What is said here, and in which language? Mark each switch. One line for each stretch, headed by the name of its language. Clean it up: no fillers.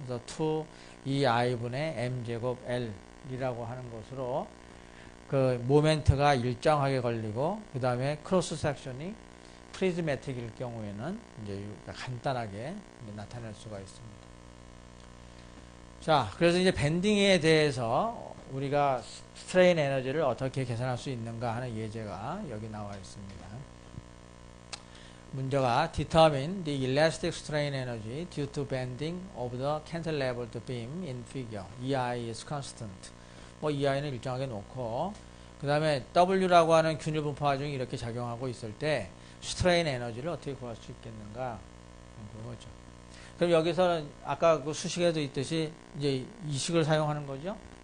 Korean: 그래서 2i분의 m제곱 L이라고 하는 것으로 그 모멘트가 일정하게 걸리고 그 다음에 크로스 섹션이 프리즈매틱일 경우에는 이제 간단하게 이제 나타낼 수가 있습니다. 자, 그래서 이제 밴딩에 대해서 우리가 스트레인 에너지를 어떻게 계산할 수 있는가 하는 예제가 여기 나와 있습니다. 문제가
English: determine the elastic strain energy due to bending of the cantilevered beam in figure. EI is constant.
Korean: 뭐 EI는 일정하게 놓고 그 다음에 W라고 하는 균일 분포 화중이 이렇게 작용하고 있을 때 스트레인 에너지를 어떻게 구할 수 있겠는가 그거죠. 그럼 여기서는 아까 그 수식에도 있듯이 이제 이 식을 사용하는 거죠.